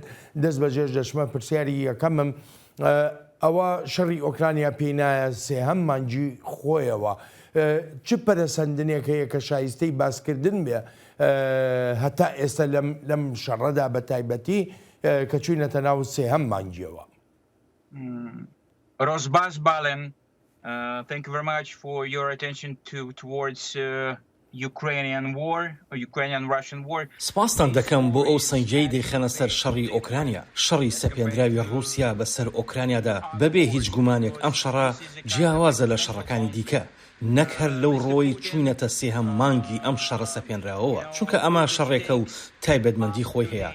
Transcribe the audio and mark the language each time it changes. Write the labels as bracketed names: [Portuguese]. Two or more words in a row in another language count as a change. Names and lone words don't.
[Central Kurdish] دەست بەجێش دەچمە پرسیاری یەکەمم ئەوە شەڕی ئۆکرانیا پێی نایە سێهەم مانگی خۆیەوە. چ پەرەسەندنێک هەیە کە شایستەی باسکردن بێ هەتا ئێستا لەم شەڕەدا بە تایبەتی کە چوینەتە ناو سێهەم مانگیەوە؟ [English] Rosbas Balen, thank you very much for your attention towards Ukrainian war or Ukrainian-Russian war. [Central Kurdish] سپاسان دەکەم بۆ ئەو سەنگەی دەیخەنە سەر شەڕی ئۆکرانیا. شەڕی سەپێنراوی رووسیا بەسەر ئۆکرانیادا بەبێ هیچ گومانێک ئەم شەڕە جیاوازە لە شەڕەکانی دیکە. نەک هەر لەو ڕۆی چوونەتە سێهەم مانگی ئەم شەڕە سەپێنراوەوە، چونکە ئەمە شەڕێکە و تایبەتمەندی خۆی هەیە.